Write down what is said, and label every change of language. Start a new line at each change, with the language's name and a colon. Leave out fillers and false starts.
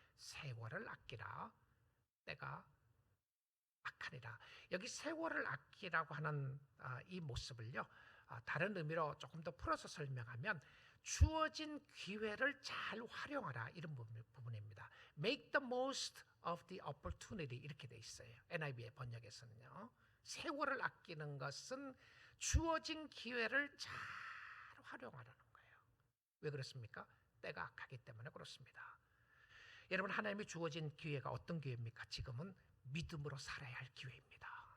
Korean: 세월을 아끼라, 때가 악하니라. 여기 세월을 아끼라고 하는 이 모습을요, 다른 의미로 조금 더 풀어서 설명하면 주어진 기회를 잘 활용하라, 이런 부분입니다.
English: Make the most of the opportunity,
Korean: 이렇게 돼 있어요. NIV의 번역에서는요. 세월을 아끼는 것은 주어진 기회를 잘 활용하라는 거예요. 왜 그렇습니까? 때가 악하기 때문에 그렇습니다. 여러분, 하나님이 주어진 기회가 어떤 기회입니까? 지금은 믿음으로 살아야 할 기회입니다.